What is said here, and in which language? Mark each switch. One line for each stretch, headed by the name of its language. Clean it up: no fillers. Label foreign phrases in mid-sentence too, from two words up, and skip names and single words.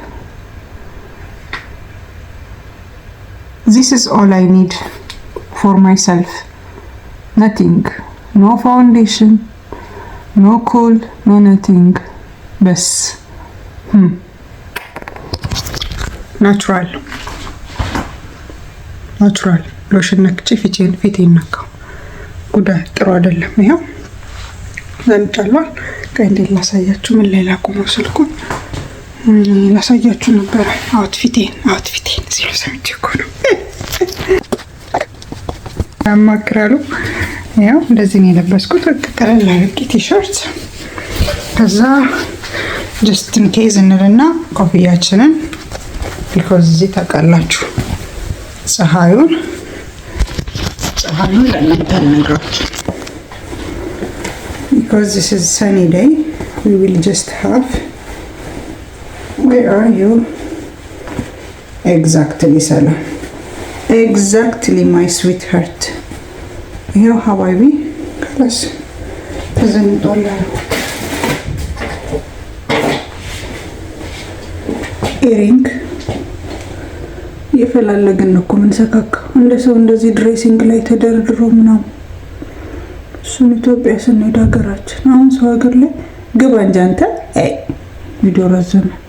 English: This is all I need for myself. Nothing. No foundation. No cool. No nothing.
Amharic: بس
English: natural lotion
Amharic: ነክቼ ፊቴን ነካው። ጉዳይ ጥሩ አይደለም። ይሄው ዘንጫሏል። ከእንዴት ላሳያችሁ? ምን ላይ ላቆመው ስልኩን ላሳያችሁ ነበር። አውትፊቴን ሲሉ ሰምቼ እኮ ነው ያማክራሉ። ያው እንደዚህ ነው የለበስኩት። ቀለል አድርጌ ቲሸርት፣ ከዛ
English: just in case
Amharic: እንልና ኮፍያችንን ቢኮዝ እዚህ ታውቃላችሁ ፀሐዩን ለእናንተ አልነግራችሁ።
English: because this is sunny day we will just have where are you exactly Salam exactly my sweetheart
Amharic: ይሄው ሀባይቢ ከለስ ተዘንጧል። ኤሪንግ እየፈላለግን ነው እኮ የምንሰካካው እንደ ሰው እንደዚህ ድሬሲንግ ላይ ተደርድሮ ምናምን። እሱን ኢትዮጵያ ስንሄድ ሀገራችን፣ አሁን ሰው ሀገር ላይ ግባ እንጂ አንተ። ቪዲዮ ረዘመ።